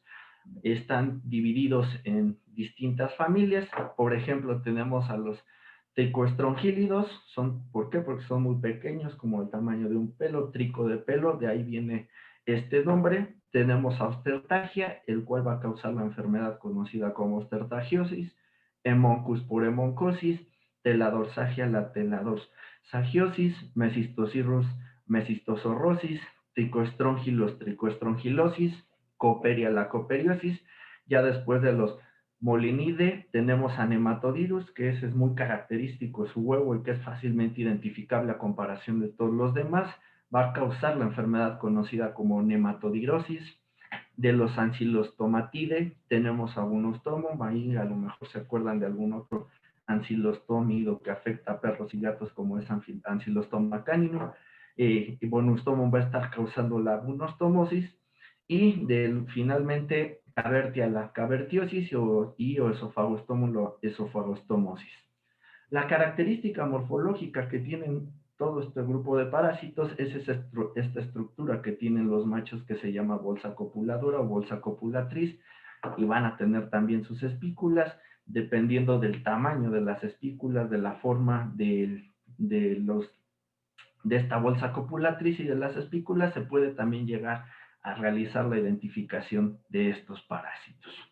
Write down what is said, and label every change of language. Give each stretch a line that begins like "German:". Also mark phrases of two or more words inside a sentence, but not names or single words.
Spanish: Están divididos en distintas familias. Por ejemplo, tenemos a los tricoestrongílidos. ¿Por qué? Porque son muy pequeños, como el tamaño de un pelo, trico de pelo, de ahí viene este nombre. Tenemos a Ostertagia, el cual va a causar la enfermedad conocida como ostertagiosis, Hemoncus por hemoncosis, Teladorsagia, la teladorságiosis, Mesistocirrus, mesistozorrosis, Tricoestrongilos, tricoestrongilosis, Cooperia, la cooperiosis. Ya después de los Molinide tenemos a Nematodirus, que ese es muy característico su huevo y que es fácilmente identificable a comparación de todos los demás. Va a causar la enfermedad conocida como nematodirosis. De los ancilostomatidae tenemos a Bonustomum, ahí a lo mejor se acuerdan de algún otro ancilostómido que afecta a perros y gatos como es Ancylostoma caninum. Bonustomum va a estar causando la bunostomosis y finalmente cavertia, la cavertiosis y o esofagostomosis. La característica morfológica que tienen todo este grupo de parásitos es esta estructura que tienen los machos que se llama bolsa copuladora o bolsa copulatriz y van a tener también sus espículas dependiendo del tamaño de las espículas, de la forma de esta bolsa copulatriz y de las espículas se puede también llegar a realizar la identificación de estos parásitos.